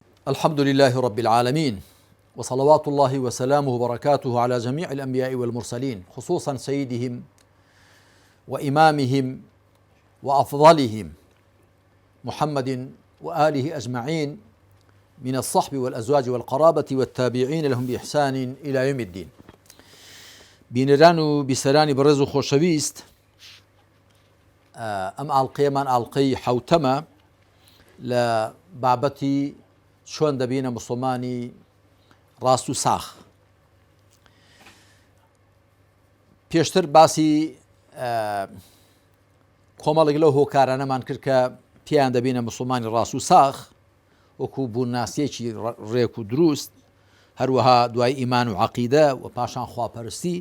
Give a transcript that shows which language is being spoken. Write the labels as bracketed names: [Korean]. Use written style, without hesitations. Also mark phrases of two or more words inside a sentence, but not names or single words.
[Arabic] الحمد لله رب العالمين، وصلوات الله وسلامه وبركاته على جميع الأنبياء والمرسلين، خصوصا سيدهم وإمامهم وأفضلهم محمد وآله أجمعين من الصحب والأزواج والقرابة والتابعين لهم بإحسان إلى يوم الدين. [Central Kurdish] بینەران و بیسەرانی بەڕێز و خۆشەویست، ئەم ئاڵقەیەمان ئاڵقەی حەوتەمە لە بابەتی چۆن دەبینە موسڵمانی ڕاست و ساخ. پێشتر باسی کۆمەڵێک لەو هۆکارانەمان کرد کە پێیان دەبینە موسڵمانی ڕاست و ساخ، وەکو بووناسیەکی ڕێک و دروست، هەروەها دوای ئیمان و عەقیدە و پاشان خواپەرستی.